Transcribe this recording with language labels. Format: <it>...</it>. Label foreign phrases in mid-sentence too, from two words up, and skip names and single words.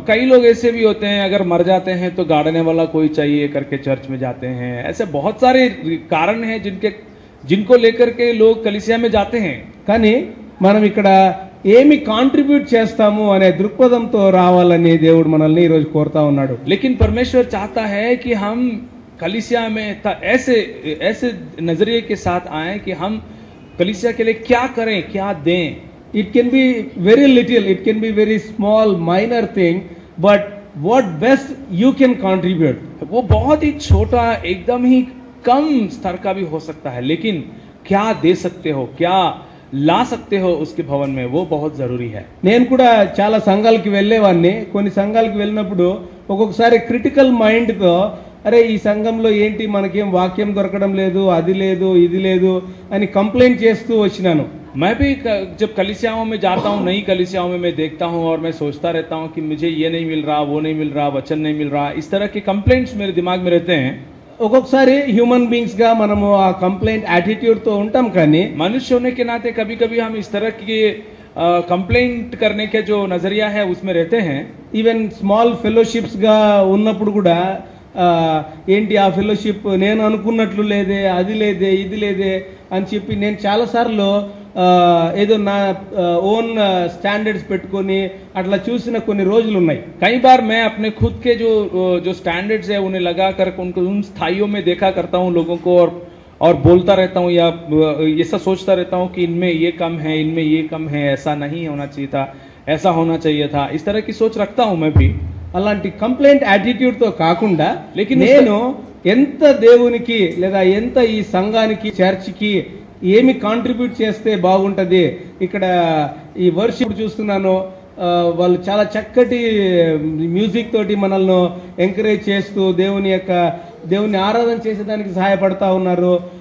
<hi>कई लोग ऐसे भी होते हैं, अगर मर जाते हैं तो गाड़ने वाला कोई चाहिए करके चर्च में जाते हैं. ऐसे बहुत सारे कारण हैं जिनको लेकर के लोग कलीसिया में जाते हैं.</hi> <te>కానీ మనం ఇక్కడ ఏమి కాంట్రిబ్యూట్ చేస్తాము అనే దృక్పథంతో రావాలని దేవుడు మనల్ని ఈరోజు కోరుతా ఉన్నాడు.</te> <hi>लेकिन परमेश्वर चाहता है कि हम कलीसिया में ऐसे नजरिए के साथ आए कि हम कलीसिया के लिए क्या करें, क्या दें.</hi> <en>It can be very little, it can be very small, minor thing, but what best you can contribute.</en> <hi>वो बहुत ही छोटा, एकदम ही कम स्तर का भी हो सकता है, लेकिन क्या दे सकते हो, क्या ला सकते हो उसके भवन में, वो बहुत जरूरी है.</hi> <te>నేను కూడా చాలా సంఘాలకి వెళ్ళేవాడిని. కొన్ని సంఘాలకి వెళ్ళినప్పుడు ఒక్కొక్కసారి</te> <en>critical mind,</en> <te>అరే ఈ సంఘంలో ఏంటి మనకేం వాక్యం దొరకడం లేదు, అది లేదు ఇది లేదు అని కంప్లైంట్ చేస్తూ వచ్చినాను.</te> <hi>मैं भी जब कलीसियाओं में जाता हूँ, नई कलीसियाओं में मैं देखता हूँ और मैं सोचता रहता हूँ कि मुझे ये नहीं मिल रहा, वो नहीं मिल रहा, वचन नहीं मिल रहा, इस तरह के कंप्लेंट्स मेरे दिमाग में रहते हैं.</hi> <te>ఒక్కొక్కసారి</te> <en>human beings</en> <te>గా మనము ఆ</te> <en>complaint attitude</en> <te>తో ఉంటాం, కానీ</te> <hi>मनुष्य होने के नाते कभी कभी हम इस तरह की कंप्लेंट करने के जो नजरिया है उसमें रहते हैं.</hi> <en>even small fellowships</en> <te>గా ఉన్నప్పుడు కూడా ఏంటి ఆ ఫెలోషిప్ నేను అనుకున్నట్లు లేదే, అది లేదే, ఇది లేదే అని చెప్పి నేను చాలాసార్లు ఏదో నా</te> <en>own standards</en> <te>పెట్టుకొని అట్లా చూసిన కొన్ని రోజులు ఉన్నాయి.</te> <hi>कई बार मैं अपने खुद के जो स्टैंडर्ड्स है उन्हें लगा कर उनको उन स्थाइयों में देखा करता हूँ लोगों को, और बोलता रहता हूँ या ऐसा सोचता रहता हूँ कि इनमें ये कम है, इनमें ये कम है, ऐसा नहीं होना चाहिए था, ऐसा होना चाहिए था. इस तरह की सोच रखता हूँ मैं भी.</hi> <te>అలాంటి</te> <en>complaint attitude</en> <te>తో కాకుండా నేను ఎంత దేవునికి లేదా ఎంత ఈ సంఘానికి చర్చికి ఏమి కాంట్రిబ్యూట్ చేస్తే బాగుంటది. ఇక్కడ ఈ వర్షిప్ చూస్తున్నాను, వాళ్ళు చాలా చక్కటి మ్యూజిక్ తోటి మనల్ని ఎంకరేజ్ చేస్తూ దేవుని ఆరాధన చేసేదానికి సహాయపడతా ఉన్నారు.</te>